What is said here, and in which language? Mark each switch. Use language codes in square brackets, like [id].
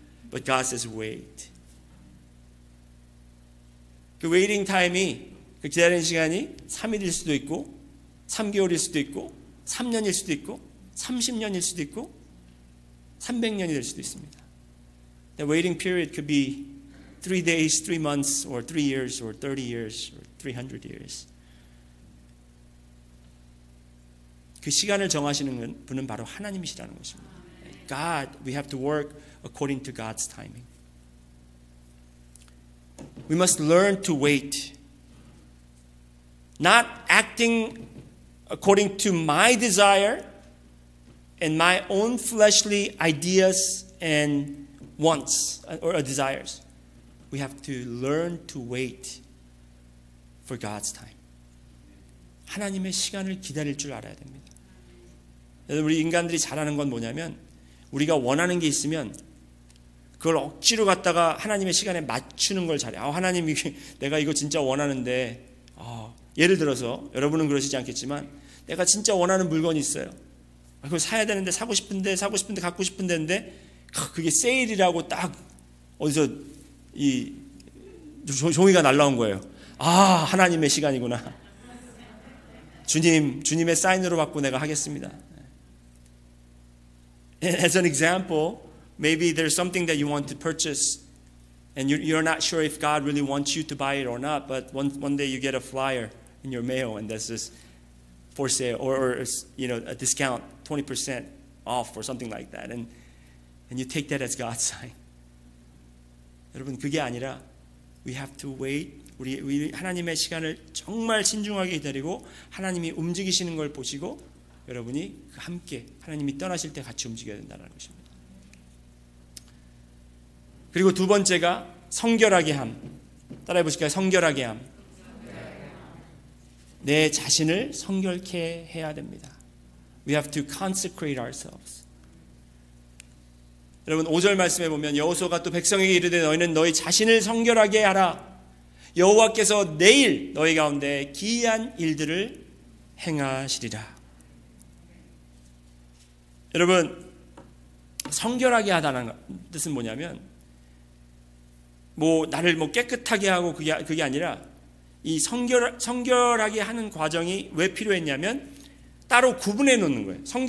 [en] But God says wait. [ko] 그 [en] waiting time [ko] 이 그 기다리는 시간이 3일일 수도 있고 3개월일 수도 있고 3년일 수도 있고 30년일 수도 있고 300년이 될 수도 있습니다. [en] The waiting period could be 3 days, 3 months, or 3 years, or 30 years, or 300 years. [ko] 그 시간을 정하시는 분은 바로 하나님이시라는 것입니다. [en] God, we have to work according to God's timing. We must learn to wait. Not acting according to my desire and my own fleshly ideas and wants or desires. We have to learn to wait for God's time. [ko] 하나님의 시간을 기다릴 줄 알아야 됩니다. 우리 인간들이 잘하는 건 뭐냐면 우리가 원하는 게 있으면 그걸 억지로 갖다가 하나님의 시간에 맞추는 걸 잘해. 하나님, 내가 이거 진짜 원하는데, 예를 들어서 여러분은 그러시지 않겠지만 내가 진짜 원하는 물건이 있어요. 그걸 사야 되는데 사고 싶은데 갖고 싶은데 그게 세일이라고 딱 어디서 이 종이가 날라온 거예요. 하나님의 시간이구나. 주님의 사인으로 받고 내가 하겠습니다. [en] As an example, maybe there's something that you want to purchase and you're not sure if God really wants you to buy it or not, but one day you get a flyer in your mail and this is for sale or a discount, 20% off or something like that, and you take that as God's sign. [ko] 여러분, 그게 아니라 [en] we have to wait. [ko] 우리 하나님의 시간을 정말 신중하게 기다리고 하나님이 움직이시는 걸 보시고 여러분이 함께 하나님이 떠나실 때 같이 움직여야 된다는 것입니다. 그리고 두 번째가 성결하게 함. 따라해 보실까요? 성결하게 함. 내 자신을 성결케 해야 됩니다. [en] We have to consecrate ourselves. [ko] 여러분 5절 말씀에 보면 여호수아가 또 백성에게 이르되 너희는 너희 자신을 성결하게 하라. 여호와께서 내일 너희 가운데 기이한 일들을 행하시리라. 여러분 성결하게 하다는 뜻은 뭐냐면 나를 깨끗하게 하고 그게 아니라 이 성결하게 하는 과정이 왜 필요했냐면 따로 구분해 놓는 거예요.